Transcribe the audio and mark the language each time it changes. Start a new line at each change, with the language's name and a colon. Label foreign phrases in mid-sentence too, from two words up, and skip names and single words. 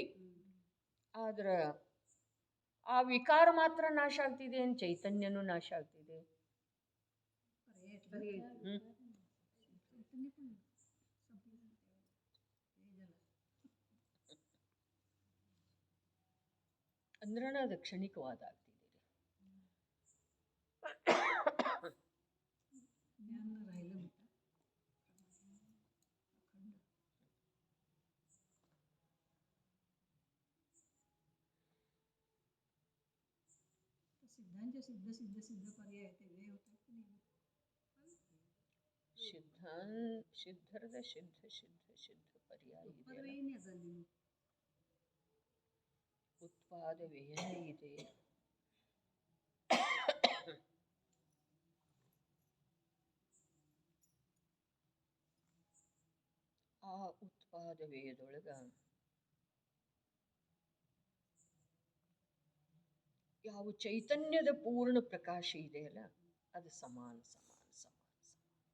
Kannada: ಆದ್ರೆ ಆ ವಿಕಾರ ಮಾತ್ರ ನಾಶ ಆಗ್ತಿದೆ, ಏನು ಚೈತನ್ಯನೂ ನಾಶ ಆಗ್ತಿದೆ? ಹ್ಮ್ ಅಂದ್ರಣ ಅದು ಕ್ಷಣಿಕವಾದ ಆಗ್ತಿದೆ.
Marathi: ज्ञान राहिलं होतं. सिद्धांचे सिद्ध सिद्ध सिद्ध पर्याय आहेत, ते वेळ होतात की नाही?
Kannada: ಸಿದ್ಧರದ ಸಿದ್ಧ ಸಿದ್ಧ ಸಿದ್ಧ ಪರ್ಯಾಯ ಇದೆಯಲ್ಲ, ಪರ್ಯಾಯನೇ ಅದಲ್ಲಿ ಉತ್ಪಾದ ವ್ಯಯನೇ ಇದೆ. ಆ ಉತ್ಪಾದ ವ್ಯಯದೊಳಗ ಯಾವ ಚೈತನ್ಯದ ಪೂರ್ಣ ಪ್ರಕಾಶ ಇದೆಯಲ್ಲ, ಅದು ಸಮಾನ ಸಮಾನ ಸಮಾನ ಸಮಾನ.